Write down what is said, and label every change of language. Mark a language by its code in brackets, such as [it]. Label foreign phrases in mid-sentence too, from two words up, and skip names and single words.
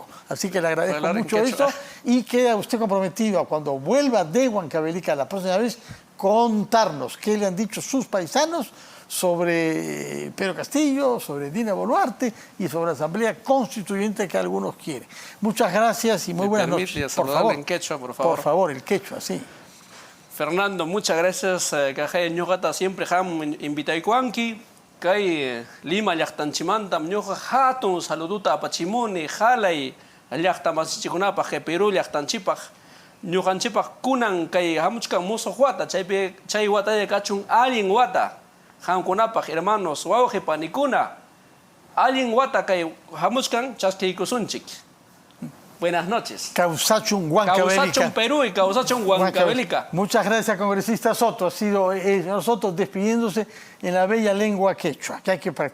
[es] Así que le agradezco mucho eso y queda usted comprometido a cuando vuelva de Huancavelica la próxima vez contarnos qué le han dicho sus paisanos sobre Pedro Castillo, sobre Dina Boluarte y sobre la Asamblea Constituyente que algunos quieren. Muchas gracias y muy buenas noches. Por favor, en quechua, por favor. Por favor, el quechua, sí. Fernando, muchas gracias. [qu] Que ñuqata siempre ham invitaykuanki. Kay Lima llaqtanchimanta ñuqa hatun saluduta apachimuni halay llaqtamasichikunapaq Perú llaqtanchipaq. Ñuqanchipaq kunan kay hamuchkan musuq wata chay wataya kachun allin wata. Hamkunapaq hermanos wawqi panikuna allin wata kay hamuchkan chasquiykusunchik. [es] Buenas noches. [qu] Causachun Huancavelica. Causachun Perú y Causachun Huancavelica. [es] Muchas gracias, congresista Soto. Ha sido señor Soto despidiéndose en la bella lengua quechua, que hay que practicar.